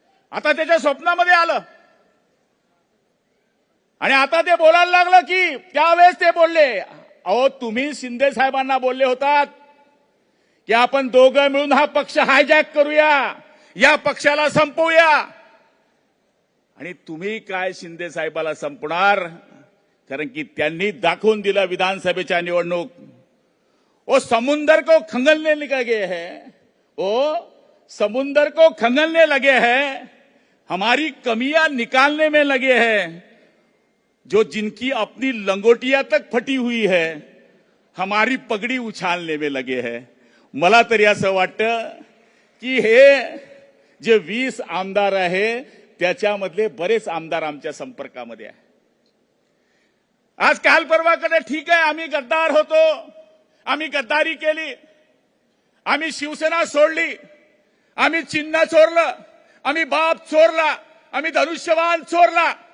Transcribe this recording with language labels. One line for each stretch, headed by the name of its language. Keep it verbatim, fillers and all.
Marathi: आता त्याच्या स्वप्नामध्ये आलं आणि आता ते बोलायला लागलं की त्यावेळेस ते बोलले, अहो तुम्ही शिंदे साहेबांना बोलले होतात की आपण दोघं मिळून हा पक्ष हायजॅक करूया, या पक्षाला संपवूया. आणि तुम्ही काय शिंदे साहेबाला संपणार कारण की त्यांनी दाखवून दिला विधानसभेच्या निवडणूक
Hindi: वो समुंदर को खंगलने लगे गए हैं, वो समुंदर को खंगलने लगे हैं, हमारी कमियां निकालने में लगे हैं, जो जिनकी अपनी लंगोटिया तक फटी हुई है हमारी पगड़ी उछालने में लगे हैं.
Marathi: मला तरी असं वाटतं की हे जे वीस आमदार आहे त्याच्यामधले बरेच आमदार आमच्या संपर्कामध्ये आहे. आज काल परवाकडे ठीक आहे आम्ही गद्दार होतो, आम्ही गद्दारी केली, आम्ही शिवसेना सोडली, आम्ही चिन्ह चोरलं, आम्ही बाप चोरला, आम्ही धनुष्यबाण चोरला.